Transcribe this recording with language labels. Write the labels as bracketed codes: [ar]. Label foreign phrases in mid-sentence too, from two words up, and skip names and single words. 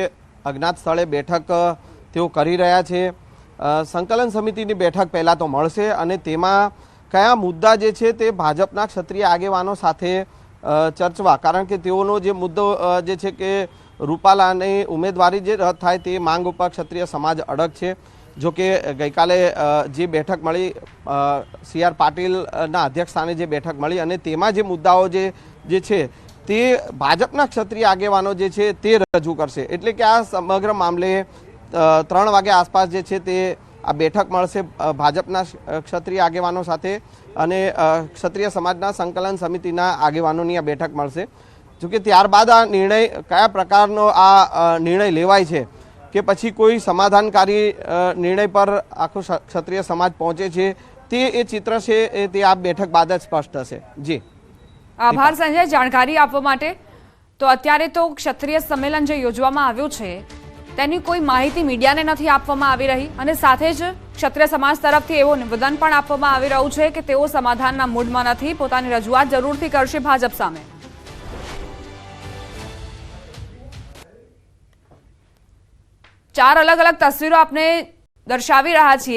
[gu] અજ્ઞાત સ્થળે બેઠક તેઓ કરી રહ્યા છે। સંકલન સમિતિની બેઠક પહેલા તો મળશે અને તેમાં કયા મુદ્દા જે છે તે ભાજપના ક્ષત્રિય આગેવાનો સાથે ચર્ચવા, કારણ કે તેઓનો જે મુદ્દો જે છે કે રૂપાલાની ઉમેદવારી જે રદ થાય તે માંગ ઉપર ક્ષત્રિય સમાજ અડગ છે। જો કે ગઈકાલે જે બેઠક મળી સીઆર પાટીલના અધ્યક્ષસ્થાને જે બેઠક મળી અને તેમાં જે મુદ્દાઓ જે છે તે ભાજપના ક્ષત્રિય આગેવાનો જે છે તે રજૂ કરશે। એટલે કે આ સમગ્ર મામલે 3 વાગે આસપાસ જે છે તે આ બેઠક મળશે ભાજપના ક્ષત્રિય આગેવાનો સાથે અને ક્ષત્રિય સમાજના સંકલન સમિતિના આગેવાનોની આ બેઠક મળશે। જો કે ત્યારબાદ આ નિર્ણય કયા પ્રકારનો આ નિર્ણય લેવાય છે કે પછી કોઈ સમાધાનકારી નિર્ણય પર આખો ક્ષત્રિય સમાજ પહોંચે છે તે એ ચિત્ર છે તે આ બેઠક બાદ જ સ્પષ્ટ થશે। जी આભાર સંજય જાણકારી આપવા માટે। તો અત્યારે તો ક્ષત્રિય સંમેલન જે યોજવામાં આવ્યું છે તેની કોઈ માહિતી મીડિયાને નથી આપવામાં આવી રહી અને સાથે જ ક્ષત્રિય સમાજ તરફથી એવું નિવેદન પણ આપવામાં આવી રહ્યું છે કે તેઓ સમાધાનના મૂડમાં નથી, પોતાની રજૂઆત જરૂરથી કરશે ભાજપ સામે। ચાર અલગ અલગ તસવીરો આપણે દર્શાવી રહ્યા છીએ।